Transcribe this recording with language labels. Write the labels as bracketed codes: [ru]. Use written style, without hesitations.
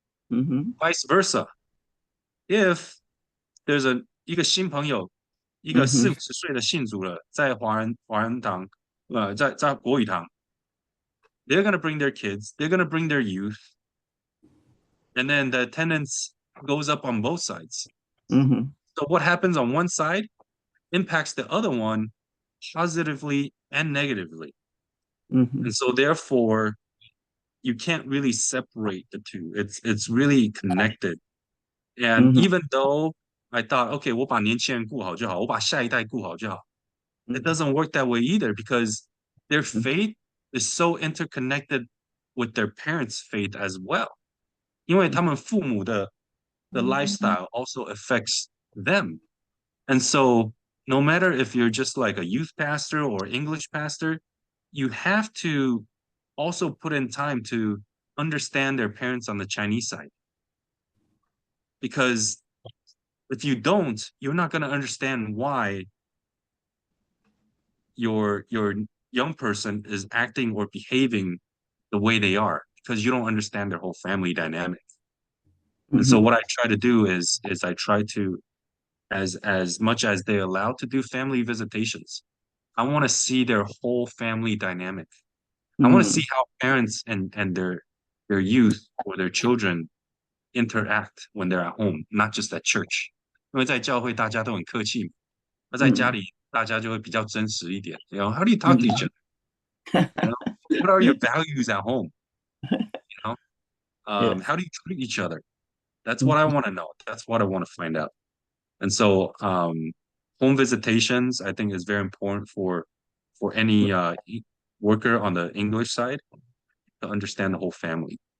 [en] Vice versa. If there's [zh] 一个新朋友，一个40-50岁的信主了，在华人堂，在国语堂， [en] they're going to bring their kids, they're going to bring their youth, and then the attendance goes up on both sides. So what happens on one side impacts the other one positively and negatively. And so therefore, you can't really separate the two. It's really connected. And even though I thought, okay, [zh] 我把年轻人顾好就好，我把下一代顾好就好. [en] It doesn't work that way either, because their faith is so interconnected with their parents' faith as well. [zh] 因为他们父母的 [en] lifestyle also affects them. And so no matter if you're just like a youth pastor or English pastor, you have to also put in time to understand their parents on the Chinese side. Because if you don't, you're not going to understand why your young person is acting or behaving the way they are, because you don't understand their whole family dynamic. And so what I try to do is I try to, as much as they're allowed to do family visitations, I want to see their whole family dynamic. I want to see how parents and their youth or their children interact when they're at home, not just at church. [zh] 因为在教会大家都很客气，那在家里大家就会比较真实一点。 [en] How do you talk to each other? What are your values at home? How do you treat each other? That's what I want to know. That's what I want to find out. And so home visitations, I think, is very important for any worker on the English side to understand the whole family.